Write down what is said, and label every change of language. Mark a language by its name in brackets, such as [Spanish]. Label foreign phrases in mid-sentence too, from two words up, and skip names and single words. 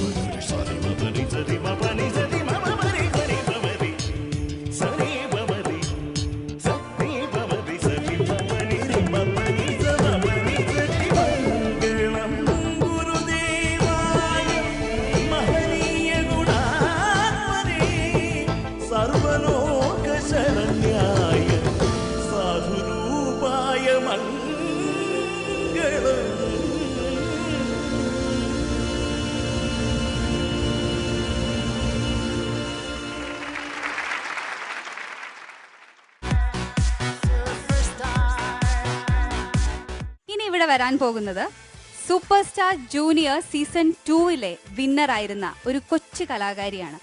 [Sanskrit] సరి మపరి సరి మపని సరి మమ మరి సరి మమరి సరి మమరి సరి మమరి సరి మపని రి మపని సమపని సరి మంగళం గురుదేవాయ మహనీయ గుణాత్మనే സർവലോക ശരണ്യായ സാധുരൂപായ മംഗളം. [Malayalam] ഇനി ഇവിടെ വരാൻ പോകുന്നത് സൂപ്പർ സ്റ്റാർ ജൂനിയർ സീസൺ 2-ലെ വിന്നറായിരുന്ന ഒരു കൊച്ചു കലാകാരിയാണ്.